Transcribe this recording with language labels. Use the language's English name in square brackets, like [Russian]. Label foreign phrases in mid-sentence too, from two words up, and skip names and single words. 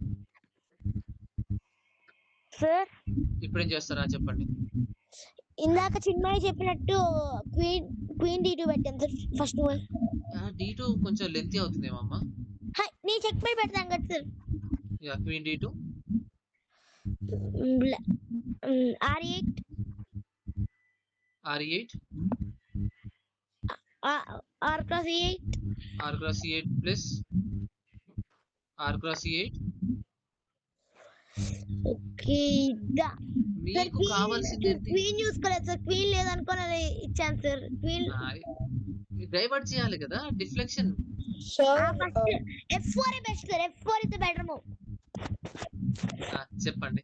[Telugu] సార్ ఇప్పుడు ఏం చేస్తారా చెప్పండి. ఇందాక చిన్మయ్య చెప్పినట్టు క్వీన్ D2 పెట్టాం సార్ [English] first one. [Telugu] D2 కొంచెం లెంతీ అవుతుందేమమ్మా. నీ చెక్మేట్ పెడతాం కదా సార్. [English] Queen D2 R8 R8 R cross E8 R cross E8 ప్లస్ R cross E8. [Telugu] ఓకే మీకు కావాల్సింది ఏంటి? క్వీన్ చూసుకోలేదు సార్, క్వీన్ లేదనుకోని ఇచ్చాను సార్. క్వీన్ డైవర్ట్ చేయాలి కదా, డిఫ్లెక్షన్. [English] First F4 best sir. F4 is better move. [Telugu] చెప్పండి.